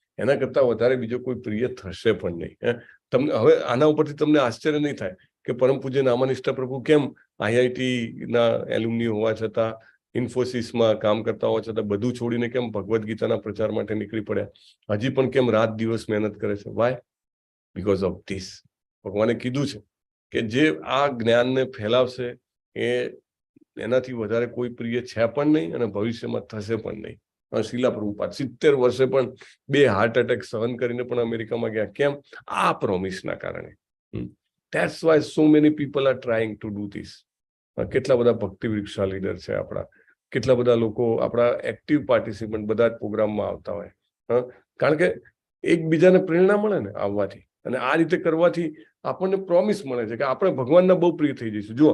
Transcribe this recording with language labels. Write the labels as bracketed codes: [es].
[gu] એના કરતા વધારે બીજો કોઈ પ્રિય થશે પણ નહીં. તમને હવે આના ઉપરથી તમને આશ્ચર્ય નહીં થાય કે પરમ પૂજ્ય નામાનિષ્ઠ પ્રભુ કેમ IIT ના એલ્યુમની હોવા છતાં, ઇન્ફોસિસમાં કામ કરતા હોવા છતાં બધું છોડીને કેમ ભગવદ્ ગીતાના પ્રચાર માટે નીકળી પડ્યા? હજી પણ કેમ રાત દિવસ મહેનત કરે છે? [en] Why? Because of this. [gu] ભગવાને કીધું છે કે જે આ જ્ઞાનને ફેલાવશે એનાથી વધારે કોઈ પ્રિય છે પણ નહીં અને ભવિષ્યમાં થશે પણ નહીં. શીલા પ્રભુપાદ 70 વર્ષે પણ 2 હાર્ટ એટેક સહન કરીને પણ અમેરિકામાં ગયા. કેમ? આ પ્રોમિસના કારણે. [en] That's why so many people are trying to do this. [gu] કેટલા બધા ભક્તિ વૃક્ષા લીડર છે આપણા, કેટલા બધા લોકો આપણા એક્ટિવ પાર્ટિસિપન્ટ બધા જ પ્રોગ્રામમાં આવતા હોય. કારણ કે એકબીજાને પ્રેરણા મળે ને આવવાથી, અને આ રીતે કરવાથી આપણને પ્રોમિસ મળે છે કે આપણે ભગવાનના બહુ પ્રિય થઈ જઈશું.